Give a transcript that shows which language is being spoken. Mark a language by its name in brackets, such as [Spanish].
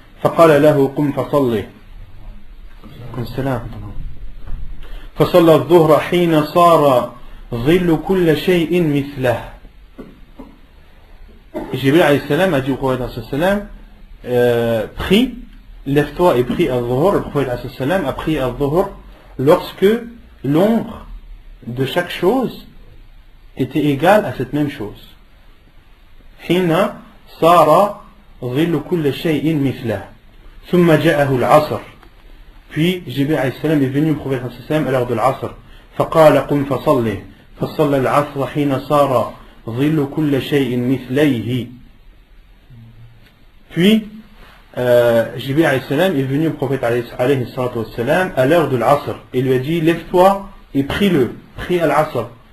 [Arabic] فقال له قم فصلي فصلى الظهر حين صار ظل كل شيء مثله. [French] Jibril alayhi salam a dit au prophète alayhi salam prie, lève-toi et prie al-Dhuhr. Le prophète alayhi salam a prié al-Dhuhr lorsque l'ombre de chaque chose était égale à cette même chose. [Arabic] حين صار ظل كل شيء مثله ثم جاءه العصر. [French] Puis Jibril alayhi salam est venu au prophète alayhi salam à l'heure de l'Asr. [Arabic] فقال قم فصلي فصلى العصر حين صار ظل كل شيء مثليه. [French] Puis Jibril alayhi salam est venu au prophète alayhi salam à l'heure de l'Asr et lui a dit lève-toi et prie al-Asr.